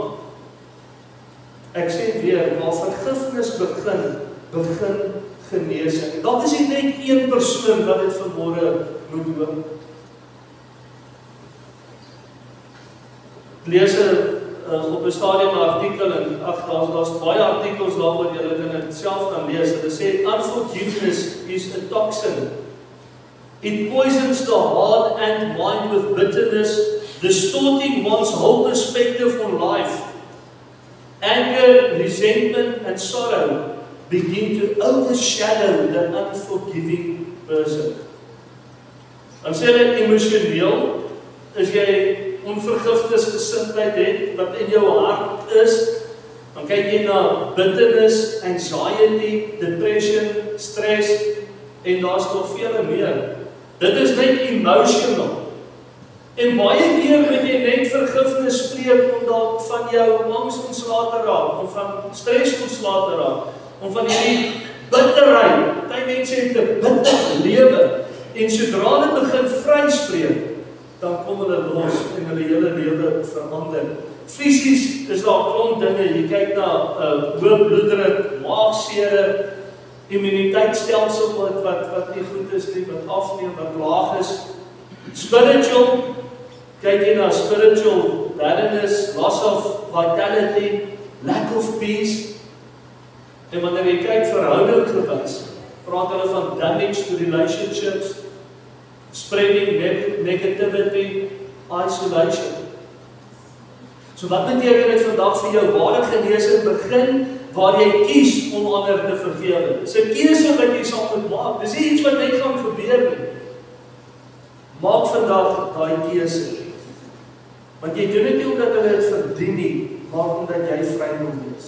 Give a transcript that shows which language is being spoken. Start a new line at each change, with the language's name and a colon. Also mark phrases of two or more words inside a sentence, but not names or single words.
Afrikaans: Ek sê weer, waar vergifnis begin genesing. Dat is nie net een persoon wat dit vanmôre moet hoor. Lees op 'n stadium 'n artikel en daar's baie artikels daaroor, julle kan dit self gaan lees. Hulle sê
English: unforgiveness is a toxin. It poisons the heart and mind with bitterness, distorting one's whole perspective on life. Anger, resentment and sorrow begin to overshadow the unforgiving person. Dan sê hulle emosioneel, as jy onvergifnisgesindheid het, wat in jou hart is, dan kyk jy na bitterness, anxiety, depression, stress,
Afrikaans: en daar's nog vele meer. Dit is net emotional. En baie keer moet jy net vergifnis spreek om dalk van jou angs ontslae te raak, of van stress ontslae te raak, om van hierdie bitterheid. Party mense het 'n bitter lewe, en sodra hulle begin vryspreek, dan kom hulle los en hulle hele lewe verander. Fisies is daar 'n klomp dinge, jy kyk na hoë bloeddruk, maagseer, immuniteitstelsel wat nie goed is nie, wat afneem, wat laag is.
English: Spiritual,
Afrikaans: kyk jy na
English: spiritual barrenness, loss of vitality, lack of peace.
Afrikaans: En wanneer jy kyk verhouding gewys, praat hulle van
English: damage to relationships, spreading negativity, isolation.
Afrikaans: So wat beteken dit vandag vir jou? Ware genesing begin waar jy kies om ander te vergewe. Dis 'n keuse wat jy sal moet maak. Dis nie iets wat net gaan gebeur nie. Maak vandag daai keuse. Want jy doen dit nie omdat hulle dit verdien nie, maar omdat jy vry wil wees.